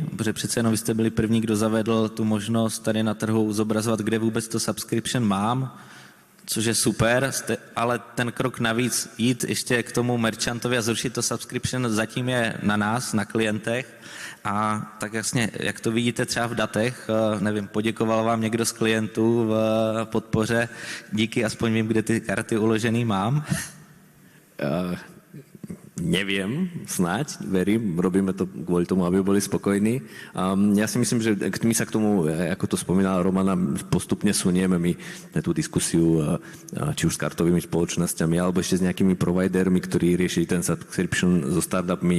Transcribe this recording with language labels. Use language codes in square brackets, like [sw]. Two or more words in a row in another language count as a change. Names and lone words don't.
[cs] Protože přece jenom vy jste byli první, kdo zavedl tu možnost tady na trhu zobrazovat, kde vůbec to subscription mám, což je super, ale ten krok navíc jít ještě k tomu merchantovi a zrušit to subscription zatím je na nás, na klientech. A tak jasně, jak to vidíte třeba v datech, nevím, poděkoval vám někdo z klientů v podpoře, díky, aspoň vím, kde ty karty uložený mám. [sk] Neviem, snáď, verím, robíme to kvôli tomu, aby boli spokojní. Ja si myslím, že my sa k tomu, ako to spomínala Romana, postupne sunieme my na tú diskusiu, či už s kartovými spoločnosťami, alebo ešte s nejakými providermi, ktorí riešili ten subscription so startupmi.